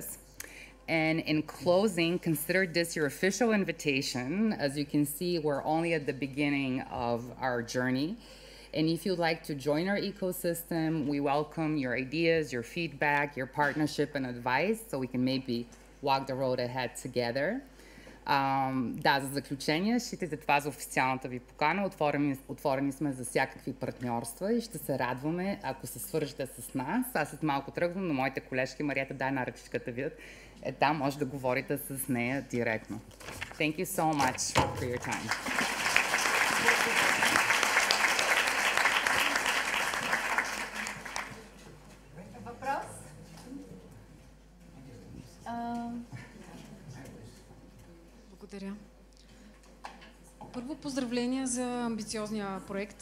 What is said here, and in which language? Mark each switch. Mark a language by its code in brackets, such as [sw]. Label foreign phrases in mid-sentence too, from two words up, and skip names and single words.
[en] And in closing, consider this your official invitation. As you can see, we're only at the beginning of our journey. And if you'd like to join our ecosystem, we welcome your ideas, your feedback, your partnership and advice, so we can maybe walk the road ahead together. [bg] Да, за заключение, считайте това за официалната ви покана. Отворени сме за всякакви партньорства и ще се радваме, ако се свържете с нас. Аз след малко тръгвам, но моите колежки, Марията, дай на ръчичката ви. Там може да говорите с нея директно. [en] Thank you so much for your time. [bg] Въпрос? Благодаря. Първо поздравления за амбициозния проект.